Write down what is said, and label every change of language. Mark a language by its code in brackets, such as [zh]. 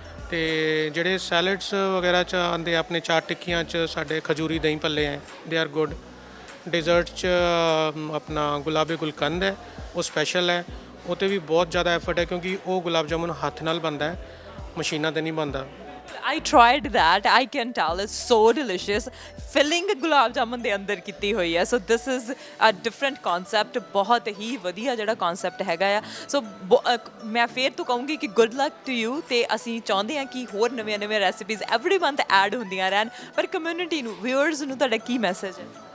[pa] ਤੇ ਜਿਹੜੇ ਸੈਲਡਸ ਵਗੈਰਾ 'ਚ ਆਉਂਦੇ ਆਪਣੇ ਚਾਟ ਟਿੱਕੀਆਂ 'ਚ ਸਾਡੇ ਖਜੂਰੀ ਦਹੀਂ ਭੱਲੇ ਹੈ, [en] They are good. [pa] ਡਿਜ਼ਰਟ 'ਚ ਆਪਣਾ ਗੁਲਾਬੇ ਗੁਲਕੰਦ ਹੈ, ਉਹ ਸਪੈਸ਼ਲ ਹੈ, ਉਹ 'ਤੇ ਵੀ ਬਹੁਤ ਜ਼ਿਆਦਾ ਐਫਰਟ ਹੈ ਕਿਉਂਕਿ ਉਹ ਗੁਲਾਬ ਜਾਮੁਨ ਹੱਥ ਨਾਲ ਬਣਦਾ ਹੈ, ਮਸ਼ੀਨਾਂ 'ਤੇ ਨਹੀਂ ਬਣਦਾ। [en] I tried that. I can tell it's so delicious. [pa] Filling gulab jamun ਦੇ ਅੰਦਰ ਕੀਤੀ ਹੋਈ ਹੈ। [en] So this is a different concept. [pa] ਬਹੁਤ ਹੀ ਵਧੀਆ ਜਿਹੜਾ concept ਹੈਗਾ ਆ। So ਮੈਂ ਫੇਰ ਤੋਂ ਕਹੂੰਗੀ ਕਿ [en] good luck to you, [pa] ਤੇ ਅਸੀਂ ਚਾਹੁੰਦੇ ਹਾਂ ਕਿ ਹੋਰ ਨਵੀਆਂ ਰੈਸਿਪੀਜ਼ [en] every month [pa] ਐਡ ਹੁੰਦੀਆਂ ਰਹਿਣ। ਪਰ ਕਮਿਊਨਿਟੀ ਨੂੰ, ਵਿਊਅਰਸ ਨੂੰ ਤੁਹਾਡਾ ਕੀ ਮੈਸੇਜ ਹੈ?